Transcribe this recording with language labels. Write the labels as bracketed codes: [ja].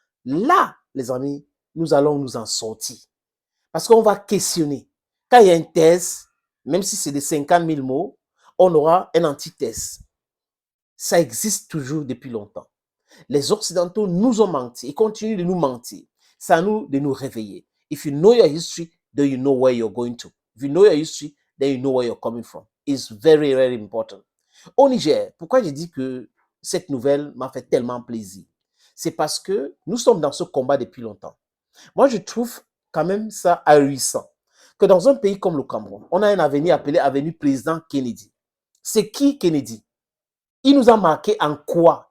[fr] Là, les amis, nous allons nous en sortir. Parce qu'on va questionner. Quand il y a une thèse, même si c'est de 50 000 mots, on aura un antithèse. Ça existe toujours depuis longtemps. Les Occidentaux nous ont menti et continuent de nous mentir. C'est à nous de nous réveiller. [en] If you know your history, then you know where you're going to. If you know your history, then you know where you're coming from. It's very, very important. [fr] Au Niger, pourquoi j'ai dit que cette nouvelle m'a fait tellement plaisir? C'est parce que nous sommes dans ce combat depuis longtemps. Moi, je trouve quand même ça ahurissant que dans un pays comme le Cameroun, on a un avenir appelé avenue président Kennedy. C'est qui Kennedy? Il nous a marqué en quoi?